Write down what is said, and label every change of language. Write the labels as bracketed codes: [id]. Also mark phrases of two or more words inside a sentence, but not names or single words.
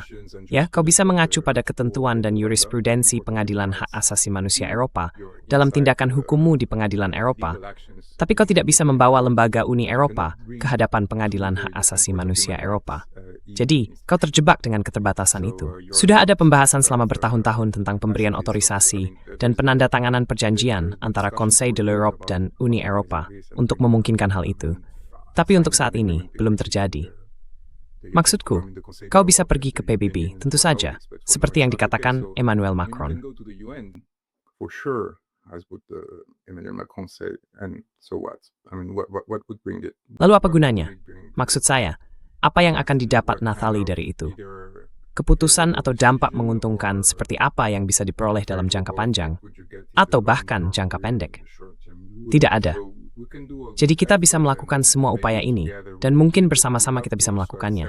[id] Ya, kau bisa mengacu pada ketentuan dan jurisprudensi Pengadilan Hak Asasi Manusia Eropa dalam tindakan hukummu di Pengadilan Eropa. Tapi kau tidak bisa membawa lembaga Uni Eropa ke hadapan Pengadilan Hak Asasi Manusia Eropa. Jadi, kau terjebak dengan keterbatasan itu. Sudah ada pembahasan selama bertahun-tahun tentang pemberian otorisasi dan penandatanganan perjanjian antara Conseil de l'Europe dan Uni Eropa untuk memungkinkan hal itu. Tapi untuk saat ini, belum terjadi. Maksudku, kau bisa pergi ke PBB, tentu saja, seperti yang dikatakan Emmanuel Macron. [en] For sure, as would Emmanuel Macron say, and so what? I mean, what would bring it? [id] Lalu apa gunanya? Maksud saya, apa yang akan didapat Nathalie dari itu? Keputusan atau dampak menguntungkan seperti apa yang bisa diperoleh dalam jangka panjang, atau bahkan jangka pendek? Tidak ada. Jadi kita bisa melakukan semua upaya ini, dan mungkin bersama-sama kita bisa melakukannya.